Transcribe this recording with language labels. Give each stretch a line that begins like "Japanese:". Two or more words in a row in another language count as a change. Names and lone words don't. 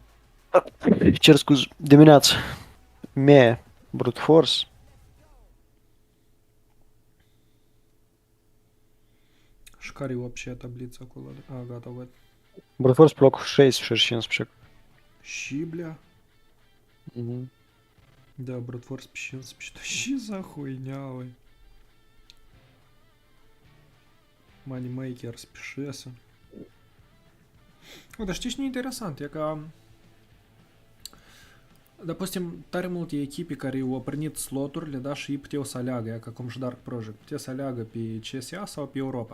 Romanian: Cer scuz, dimineața. MEA, Brute Force. Și care e вообще tablița acolo? A, gata, văd. Brute Force pe locul 6 și 15. Și,
Russian: bля. Да,
Romanian: Brute Force pe 15.
Russian: Да și za хуйня, ой.
Romanian: Moneymakers pe 6. Dar știi ce e interesant? E ca... Допустим, tare multe echipe care au primit sloturile, da, și ei puteau să aleagă, ca cum și Dark Project, puteau să aleagă pe CSA sau pe Europa.